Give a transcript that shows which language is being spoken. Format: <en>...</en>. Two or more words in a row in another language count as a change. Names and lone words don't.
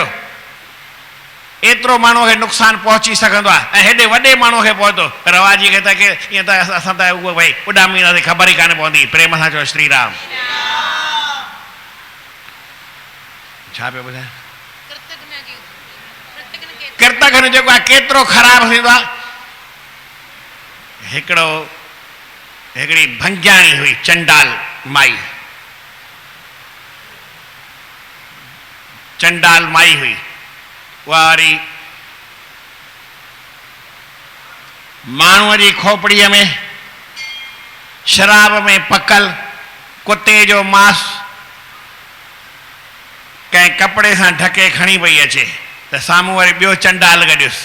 <sd>एतिरो माण्हूअ खे नुक़सानु पहुची सघंदो आहे, ऐं हेॾे वॾे माण्हूअ खे पहुतो, रवाजी खे त ईअं त असां त उहो भई उॾामींदासीं, ख़बर ई कान पवंदी। प्रेम सां चओ श्री राम। छा पियो ॿुधाए? कृतज्ञ जेको आहे केतिरो ख़राबु थींदो आहे। हिकिड़ी भंगियाणी हुई, चंडाल माई, चंडाल माई हुई। उहा वरी माण्हूअ जी खोपड़ीअ में शराब में पकल कुते जो मांस कंहिं कपिड़े सां ढके खणी पई अचे, त साम्हूं वरी ॿियो चंडाल गॾियुसि।</sd>